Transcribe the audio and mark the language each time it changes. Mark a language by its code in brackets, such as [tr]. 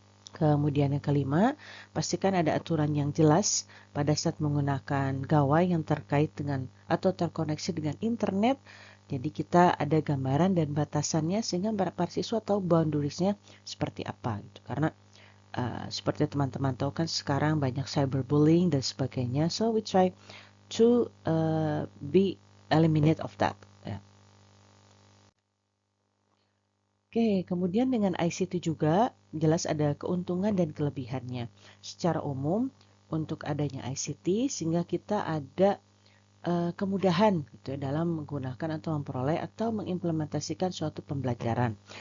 [id] Kemudian yang kelima, pastikan ada aturan yang jelas pada saat menggunakan gawai yang terkait dengan atau terkoneksi dengan internet. Jadi kita ada gambaran dan batasannya sehingga para siswa tahu boundariesnya seperti apa. Gitu. Karena seperti teman-teman tahu kan sekarang banyak cyberbullying dan sebagainya. [en] So we try to be eliminate of that. [id] Ya. Oke, kemudian dengan ICT juga jelas ada keuntungan dan kelebihannya. Secara umum untuk adanya ICT sehingga kita ada kemudahan gitu dalam menggunakan atau memperoleh atau mengimplementasikan suatu pembelajaran.